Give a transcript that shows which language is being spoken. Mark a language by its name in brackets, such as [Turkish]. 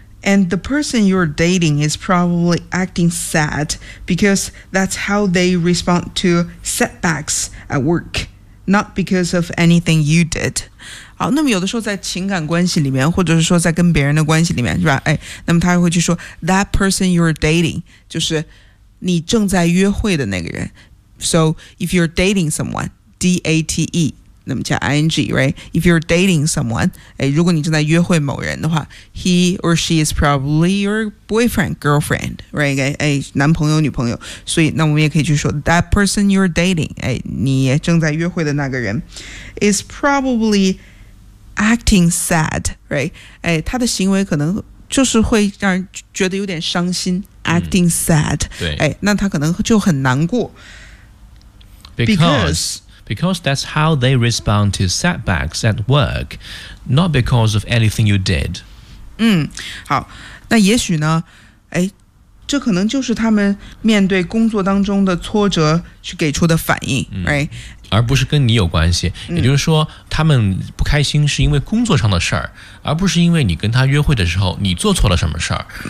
[English] And the person you're dating is probably acting sad because that's how they respond to setbacks at work, not because of anything you did. [Chinese] 好，那么有的时候在情感关系里面，或者是说在跟别人的关系里面，是吧？那么他会去说 [English] that person you're dating, [Chinese] 就是你正在约会的那个人。 [English] So if you're dating someone,D-A-T-E, [Chinese] 那么加 [English] ING, right? If you're dating someone, [Chinese] 如果你正在约会某人的话， [English] he or she is probably your boyfriend, girlfriend, right? [Chinese] 男朋友女朋友。所以那我们也可以去说 [English] that person you're dating, [Chinese] 你正在约会的那个人 [English] is probably acting sad, [Chinese] right? 他的行为可能就是会让人觉得有点伤心、 [English] acting sad, [Chinese] 对，那他可能就很难过。 [English] Because that's how they respond to setbacks at work, not because of anything you did. [Chinese] 好，那也许呢，这可能就是他们面对工作当中的挫折去给出的反应，而不是跟你有关系。也就是说，他们不开心是因为工作上的事儿，而不是因为你跟他约会的时候你做错了什么事儿。